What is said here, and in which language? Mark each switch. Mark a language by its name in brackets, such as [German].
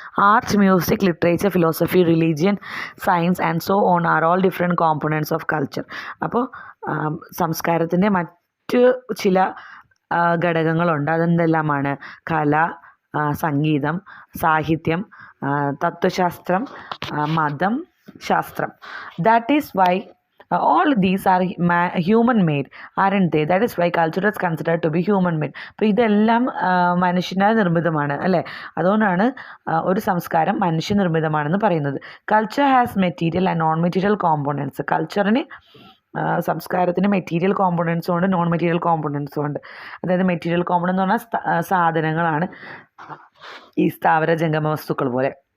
[English] Arts, music, literature, philosophy, religion, science and so on are all different components of culture. [Malayalam] അപ്പോൾ സംസ്കാരത്തിൻ്റെ മറ്റ് ചില ഘടകങ്ങളുണ്ട്. അതെന്തെല്ലാമാണ്? കല, സംഗീതം, സാഹിത്യം, തത്വശാസ്ത്രം, മതം, ശാസ്ത്രം. [English] That is why all these are human made, aren't they? That is why culture is considered to be human made. [Malayalam] അപ്പോൾ ഇതെല്ലാം മനുഷ്യനാൽ നിർമ്മിതമാണ് അല്ലേ? അതുകൊണ്ടാണ് ഒരു സംസ്കാരം മനുഷ്യനിർമ്മിതമാണെന്ന് പറയുന്നത്. [English] Culture has material and non material components. [Malayalam] കൾച്ചറിന്, സംസ്കാരത്തിന് മെറ്റീരിയൽ കോമ്പോണൻസും ഉണ്ട്, നോൺ മെറ്റീരിയൽ കോമ്പോണൻസും ഉണ്ട്. അതായത് മെറ്റീരിയൽ കോമ്പോണൻറ്റ് എന്ന് പറഞ്ഞാൽ സാധനങ്ങളാണ്, ഈ സ്ഥാവര ജംഗമ വസ്തുക്കൾ പോലെ.